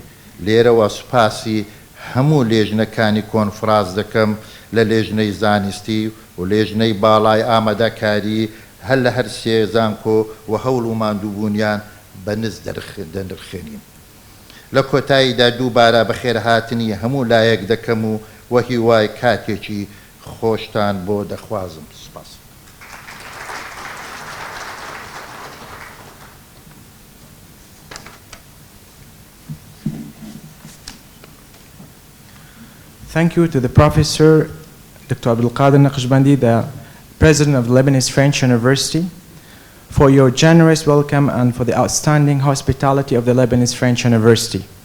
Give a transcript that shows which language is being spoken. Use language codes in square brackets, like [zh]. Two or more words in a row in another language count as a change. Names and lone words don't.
[ckb] لێرەوە سوپاسی هەموو لێژنەکانی کۆنفرانس دەکەم لە لێژنەی زانستی و لێژنەی باڵای ئامادەکاری هەر لە هەر سێ زانکۆ و هەوڵ و ماندووبوونیان بەنز دەنرخێنین. لە کۆتاییدا دووبارە بە خێرهاتنی هەموو لایەک دەکەم و وەهی وای کاتێکی خۆشتان بۆ دەخوازم. سپاس. [en] Thank you to the Professor Dr. Abdulkader Naqshbandi, the President of the Lebanese French University, for your generous welcome and for the outstanding hospitality of the Lebanese French University.